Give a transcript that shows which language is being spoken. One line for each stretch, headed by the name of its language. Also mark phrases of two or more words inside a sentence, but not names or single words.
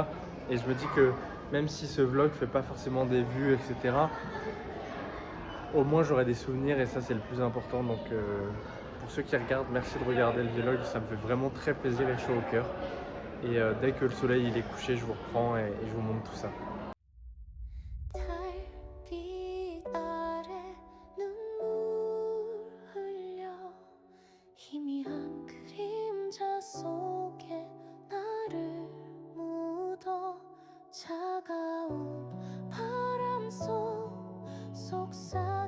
French: Et je me dis que même si ce vlog fait pas forcément des vues, etc., au moins j'aurai des souvenirs et ça c'est le plus important. Donc pour ceux qui regardent, merci de regarder le vlog, ça me fait vraiment très plaisir et chaud au cœur. Et dès que le soleil il est couché, je vous reprends et je vous montre tout ça.
Korean: 달빛 아래 눈물 흘려 희미한 그림자 속에 나를 묻어 차가운 바람 속 속삭